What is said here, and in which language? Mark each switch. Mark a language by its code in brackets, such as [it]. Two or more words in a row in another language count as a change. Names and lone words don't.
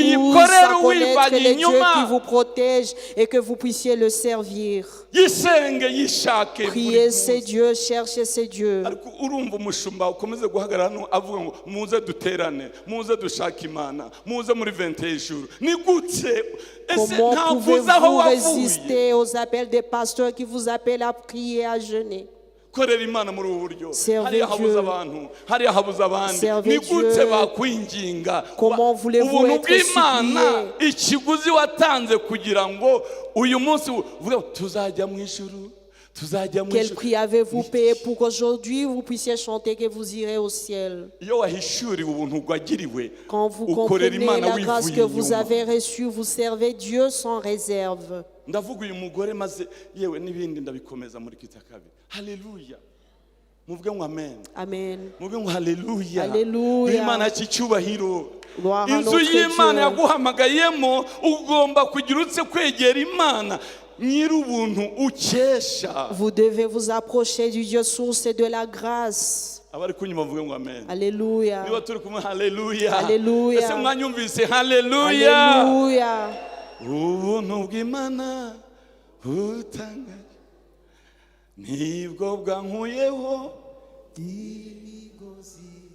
[rw] uyikorere [fr] à connaître [rw] uyivanye [fr] les dieux qui [rw] inyuma [fr] vous protègent et que vous puissiez le servir. [rw] yisenge yishake [fr] Priez ces dieux, cherchez ces dieux. [rw] ariko urumva umushumba ukomeze guhagarara hano avuga ngo muze duterane muze dushake Imana muze muri 20 jours ni gute ese [fr] Comment [rw] ntabwo uzi aho [fr] pouvez-vous [rw] wavuye [fr] résister aux appels des pasteurs qui vous appellent à prier, à jeûner? [rw] korera Imana muri ubu buryo [fr] Servez [rw] hariya habuze [fr] Dieu. [rw] abantu hariya habuze abandi [fr] Servez [rw] ni gute [fr] Dieu. [rw] bakwinginga [fr] Comment voulez-vous [rw] ubuntu [fr] être [rw] bw'Imana [fr] supplié? [rw] ikiguzi watanze kugira ngo uyu munsi uvuge ngo tuzajya mu ijuru tuzajya mu [fr] Quel [rw] ijuru [fr] prix avez-vous payé pour qu'aujourd'hui vous puissiez chanter que vous irez au ciel? [rw] iyo wahishuriwe ubuntu wagiriwe [fr] Quand vous [rw] ukorera [fr] comprenez [rw] Imana [fr] la grâce [rw] wivuye [fr] que vous [rw] inyuma [fr] avez reçue, vous servez Dieu sans réserve. [rw] ndavuga uyu mugore maze yewe n'ibindi ndabikomeza muri kita kabiri haleluya muvuge ngo amen [fr] Amen. [rw] muvuge ngo haleluya Haleluya. Imana cy'icyubahiro [fr] Gloire à [rw] inzu [fr] notre [rw] y'Imana [fr] Dieu. [rw] yaguhamagayemo ugomba kugira utse kwegera Imana nyir'ubuntu ukesha [fr] Vous devez vous approcher du Dieu source et de la grâce. [rw] abari kunyuma muvuge ngo amen [fr] Alléluia. [rw] niba turi kumwe haleluya Haleluya. ese mwanyumvise haleluya [fr] Alléluia. [rw] ubuntu bw'Imana butangaje nibwo bwankuyeho imigozi